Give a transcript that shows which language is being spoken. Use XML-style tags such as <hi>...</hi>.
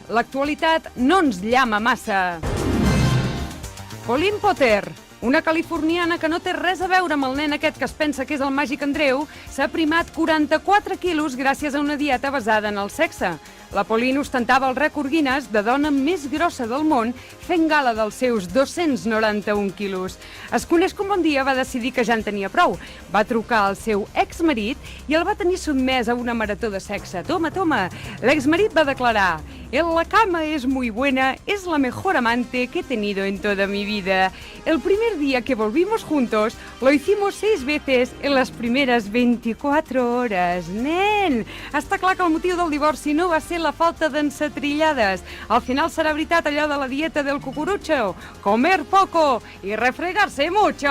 <ca>L'actualitat no ens llama massa. Pauline Potter, una californiana que no té res a veure amb el nen aquest que es pensa que és el màgic Andreu, s'ha primat 44 quilos gràcies a una dieta basada en el sexe. La Pauline ostentava el rècord Guinness de dona més grossa del món fent gala dels seus 291 quilos. Es coneix com un dia va decidir que ja en tenia prou. Va trucar al seu exmarit i el va tenir sotmès a una marató de sexe.</ca> <es>Toma.</es> <ca>L'exmarit va declarar:</ca> <es>"En la cama es muy buena, es la mejor amante que he tenido en toda mi vida. El primer día que volvimos juntos, lo hicimos 6 veces en las primeras 24 horas.</es> <ca>Nen, està clar que el motiu del divorci no va ser la falta d'encetrillades. Al final serà veritat allò de la dieta del cucurucho.</ca> <es>Comer poco y refregarse mucho.</es>